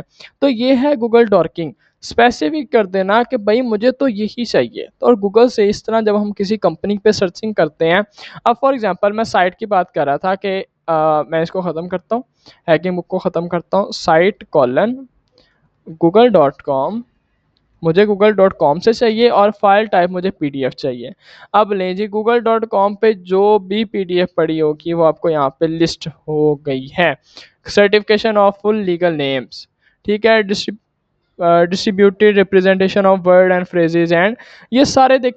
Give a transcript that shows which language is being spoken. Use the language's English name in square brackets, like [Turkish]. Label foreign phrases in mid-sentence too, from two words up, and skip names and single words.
[Hindi] तो ये है [English] Google dorking. [Hindi] स्पेसिफिक कर देना कि भाई मुझे तो यही चाहिए। तो और गूगल से इस तरह जब हम किसी कंपनी पे सर्चिंग करते हैं, अब [English] for example [Hindi] मैं साइट की बात कर रहा था कि मैं इसको ख़त्म करता हूँ, [English] hacking book [Hindi] को ख़त्म करता हूँ, [English] site colon google.com, [Hindi] मुझे google.com से चाहिए और [English] file type [Hindi] मुझे PDF चाहिए। अब लें जी, google.com पे जो भी PDF पड़ी होगी वो आपको यहाँ पे लिस्ट हो गई है। [English] certification of full legal names, [Hindi] ठीक है, [English] distributed representation of word and phrases, and [Hindi] ये सारे देखें।